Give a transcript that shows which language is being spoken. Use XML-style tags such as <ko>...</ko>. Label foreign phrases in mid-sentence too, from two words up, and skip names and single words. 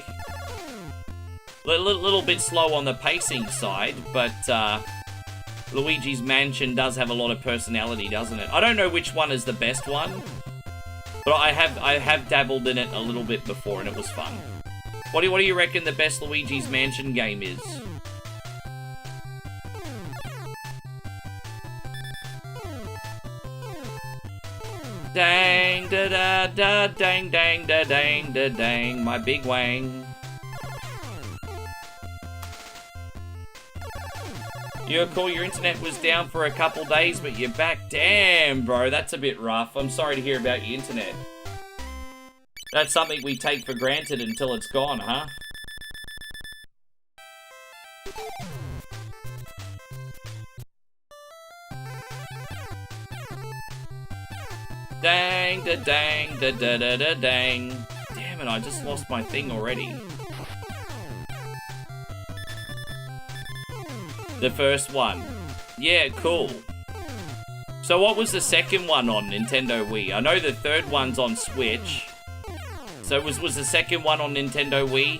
<en>Little bit slow on the pacing side, but... Luigi's Mansion does have a lot of personality, doesn't it? I don't know which one is the best one, but I have dabbled in it a little bit before, and it was fun. What do you reckon the best Luigi's Mansion game is? Dang da da da dang dang da dang da dang, my big wang. You're cool, your internet was down for a couple days, but you're back. Damn, bro, that's a bit rough. I'm sorry to hear about your internet. That's something we take for granted until it's gone, huh? Dang, da dang, da da da da dang. Damn it, I just lost my thing already. The first one. Yeah, cool. So what was the second one on Nintendo Wii? I know the third one's on Switch. So was the second one on Nintendo Wii?</en>